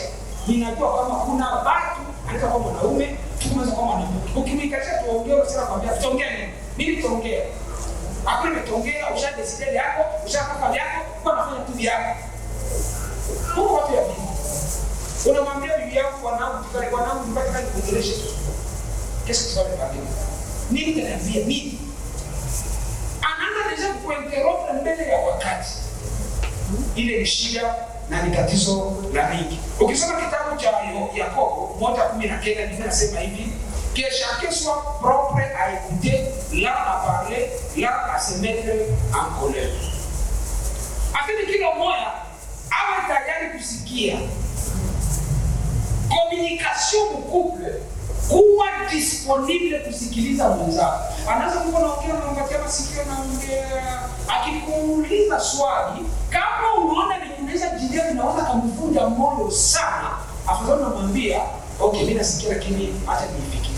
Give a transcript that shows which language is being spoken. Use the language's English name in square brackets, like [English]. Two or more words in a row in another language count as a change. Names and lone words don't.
[Swahili] Ninajua kama kuna watu anaweza kama mwanaume, tunaweza kama mwanamke. Ukimikatia tuongee usira kwambia tuongee nini? Mimi tuongee. Hakuna tuongea ushadecide yako, ushapaka yako, kwa nafanya tu yako. Mungu watu ya bibi. Unamwambia bibi yako wanangu tukale wanangu mpaka kani kuongelesha. [French] Qu'est-ce que tu vas faire? [Swahili] Nini tanaambia nini? Anaanza deja kuinterrompre mbele ya wakati. Ile ni shida na ni tatizo la mingi. Ukisoma kitabu cha Yakobo 1:19 Biblia inasema hivi, [French] que chacun soit propre à écouter, là à parler, là à se mettre en colère. [Swahili] Afin kila mmoja awe tayari kusikia. Communication mu couple, kuwa disponible kusikiliza mwenzako. Anaweza kuwa anaongea na mwanamke masikio na ongea, akikuuliza swali, kama unaona vinaweza jidia vinaweza kumvunja moyo sana, afadhali unamwambia, okay, mimi nasikia lakini acha nifikirie.